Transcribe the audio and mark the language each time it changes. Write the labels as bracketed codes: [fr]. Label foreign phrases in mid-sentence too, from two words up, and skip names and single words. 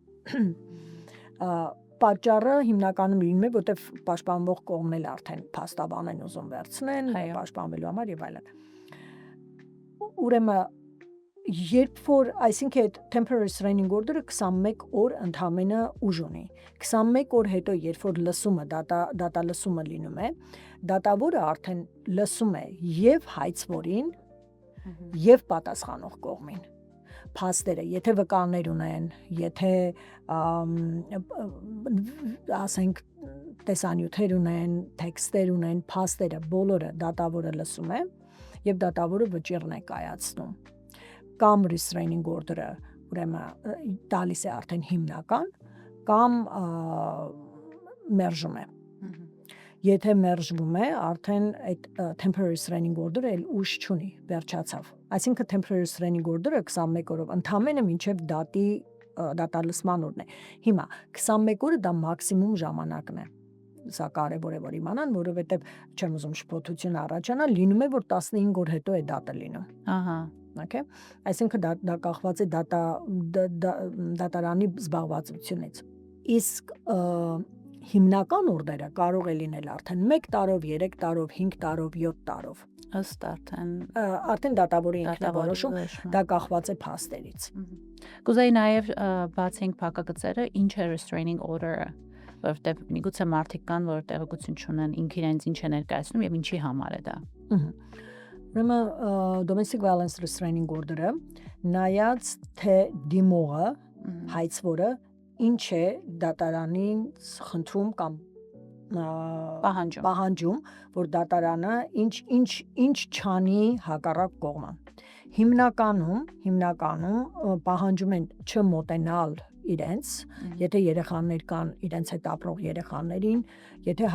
[hy] Պատճառը հիմնականում լինում է, որտեղ պաշտպանվող կողմն էլ արդեն փաստաբան են ուզում վերցնեն, պաշտպանվելու համար եւ այլն։ Ուրեմն երբ որ, այսինքն այդ [en] temporary restraining order- [hy] ը 21 օր ընդամենը ուժ ունի։ 21 օր հետո, երբ որ լսումը դատալսումը լինում է, դատավորը արդեն լսում է եւ հայցվորին եւ պատասխանող կողմին։ Փաստերը, եթե վկաներ ունեն, եթե ասենք տեսանյութեր ունեն, տեքստեր ունեն, փաստերը բոլորը դատավորը լսում է եւ դատավորը վճիռն է կայացնում։ Կամ [en] restraining order- [hy] ը ուրեմն տալիս է արդեն հիմնական, կամ մերժում է։ Եթե մերժվում է, արդեն այդ [en] temporary restraining order- [hy] ը էլ ուժ չունի, վերջացավ։ Այսինքն [en] temporary restraining order- [hy] ը 21 օրով ընդամենը մինչև դատալսման օրն է։ Հիմա 21 օրը դա մաքսիմում ժամանակն է։ Սա կարևոր է որ իմանան, որովհետև չեմ ուզում շփոթություն առաջանա, լինում է որ 15 օր հետո է դատը լինում։ Ահա։ Okay, այսինքն դա կախված է դատարանի զբաղվածությունից։ Իսկ հիմնական օրդերը կարող է լինել արդեն 1 տարով, 3 տարով, 5 տարով, 7 տարով։ Ըստ արդեն դատավորի ինքնավորոշում, դա կախված է փաստերից։ Կուզեի նաև բացենք փակագծերը, ինչ է [en] restraining order- [hy] ը, որովհետև միգուցե մարդիկ կան, որ տեղեկություն չունեն ինքն իրենց ինչ է ներկայացնում եւ ինչի համար է դա։ Ուրեմն [en] domestic violence restraining order- [hy] ը նայած թե դիմողը հայցվորը ինչ է դատարանին խնդրում կամ պահանջում, որ դատարանը ինչ չանի հակառակ կողմը։ Հիմնականում պահանջում են չմոտենալ իրենց, եթե երեխաներ կան, իրենց հետ ապրող երեխաներին, եթե